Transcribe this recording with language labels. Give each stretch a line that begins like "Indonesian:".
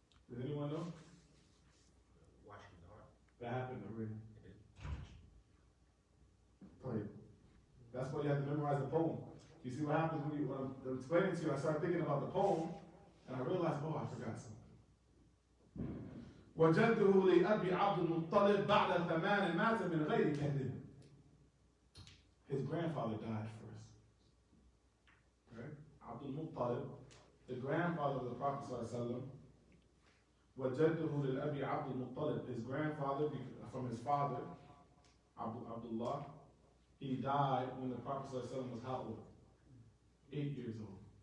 English: Does anyone know? Watching the heart. That happened already. Right. That's why you have to memorize the poem. You see what happens when I'm explaining to you, I started thinking about the poem, and I realized, oh, I forgot something.
Arabic: وجده لأبي عبد المطلب بعد 8 مات من غير كذب.
English: His grandfather died first. Right? Abdul Muttalib, the grandfather of the Prophet ﷺ.
Arabic: وجده للأبي عبد المطلب,
English: his grandfather from his father, Abdullah, he died when the Prophet ﷺ was how old? 8 years old.